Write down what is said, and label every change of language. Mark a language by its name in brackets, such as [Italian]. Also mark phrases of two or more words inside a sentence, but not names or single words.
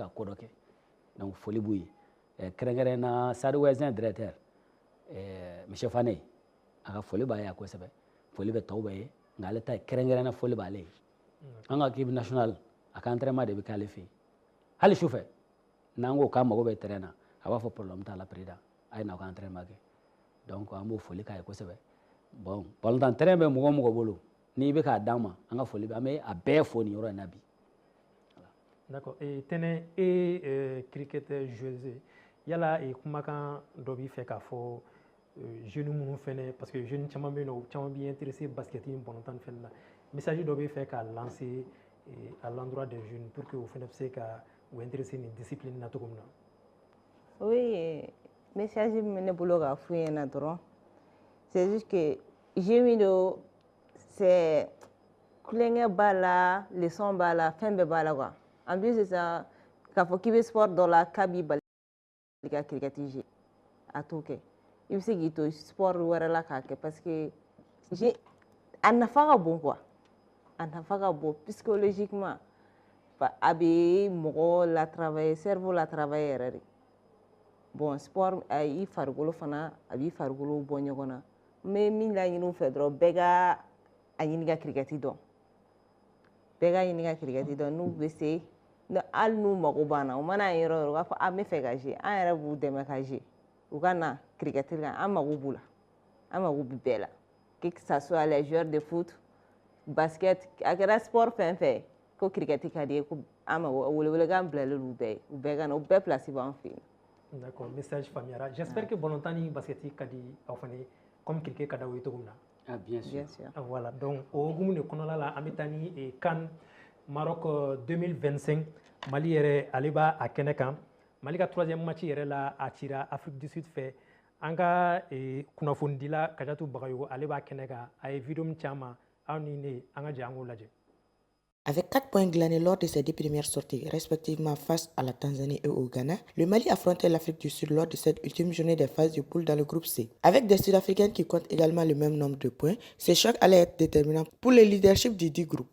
[Bambara] ka ko dɔ kɛ donc foli b'u ye kɛrɛnkɛrɛnnena Sadi Wɛzɛn [French] directeur monsieur [Bambara] Fane a ka foli b'a ye kosɛbɛ foli bɛ tɔw bɛɛ ye nka ale ta ye kɛrɛnkɛrɛnna foli b'ale ye an ka [French] équipe nationale [Bambara] a ka entraînement de bɛ k'ale fɛ yen hali sufɛ n'an ko k'an mago bɛ terrain na a b'a fɔ problème t'a la président a ye n'aw ka entraînement kɛ donc an b'o foli k'a ye kosɛbɛ bon balontan terrain bɛ mɔgɔ o mɔgɔ bolo n'i bɛ k'a d'an ma an ka foli bɛ an bɛ a bɛɛ fo nin yɔrɔ in na bi. D'accord. Tɛnɛ e [French] cricketeur joueuse [Bambara] yala kumakan dɔ b'i fɛ k'a fɔ jeunes minnu fɛnɛ parce que jeunes caman bɛ yen nɔ u caman b'i intéressé basket ni balontan fɛnɛ na message dɔ b'i fɛ k'a [French] lancer à l'endroit des jeunes pour que [Bambara] u fɛnɛ bɛ se ka u intéressé nin discipline na cogo min na. Oui, message min bɛ ne bolo k'a f'u ɲɛna dɔrɔn [French] c'est juste que jeu [Bambara] min don c'est kulonkɛ b'a la leçon b'a la fɛn bɛɛ b'a la quoi. [French] En plus [Bambara] sisan k'a fɔ k'i bɛ sport dɔ la k'a b'i bali ka cricket jouer a t'o kɛ i bɛ se k'i to sport wɛrɛ la k'a kɛ [French] parce que [Bambara] a nafa ka bon quoi a nafa ka bon psychologiquement a bɛ mɔgɔ latravailler cerveau latravailler yɛrɛ de bon sport i farikolo fana a b'i farikolo bɔ ɲɔgɔn na n bɛ min laɲini u fɛ dɔrɔn bɛɛ ka a ɲini ka cricket dɔn bɛɛ ka ɲini ka cricket dɔn n'u bɛ se hali n'u mago b'an na u mana ye yɔrɔ o yɔrɔ u b'a fɔ an bɛ fɛ ka jouer an yɛrɛ b'u dɛmɛ ka jouer u ka na cricket kan an mago b'u la an mago bɛ bɛɛ la [French] que ça soit les joueurs de foot basket [Bambara] a kɛra sport fɛn fɛn ko cricket ka di ye ko an mago welewelekan bilalen u bɛɛ ye u bɛɛ ka na u bɛɛ place b'an fɛ yen. [French] D'accord, message [Bambara] faamuyara. [French] J'espère que [Bambara] balontan ni basket ka di aw fana ye comme cricket ka d'aw ye cogo min na. [French] Ah bien sûr. Voilà, donc [Bambara] o hukumu de kɔnɔna la an bɛ taa ni CAN Maroc 2025 Mali yɛrɛ ale b'a kɛnɛ kan Mali ka 3e match yɛrɛ la a cira Afrique du Sud fɛ an ka kunnafonidila Kajatu Bagayogo ale b'a kɛnɛ kan a ye vidéo min caman aw ni ne an ka jɛ an k'o lajɛ. [French] Avec 4 points glanés lors de ses 2 premières sorties, respectivement face à la Tanzanie et au Ghana, le Mali affrontait l'Afrique du Sud lors de cette ultime journée des phases de poule dans le groupe C. Avec des Sud-Africains qui comptent également le même nombre de points, ce choc allait être déterminant pour le leadership du dit groupe.